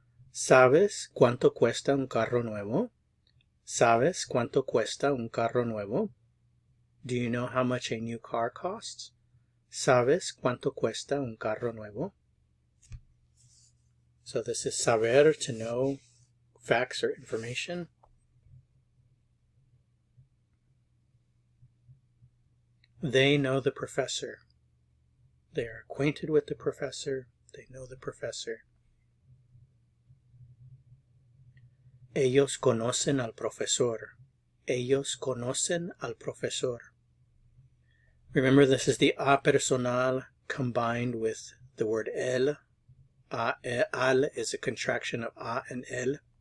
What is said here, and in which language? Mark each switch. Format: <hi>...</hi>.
<es>¿Sabes cuánto cuesta un carro nuevo? ¿Sabes cuánto cuesta un carro nuevo?</es> <en>Do you know how much a new car costs?</en> <es>¿Sabes cuánto cuesta un carro nuevo?</es> <en>So this is saber, to know facts or information. They know the professor. They are acquainted with the professor. They know the professor.</en> <es>Ellos conocen al profesor. Ellos conocen al profesor.</es> <en>Remember, this is the a personal combined with the word el. Al is a contraction of a and el.</en>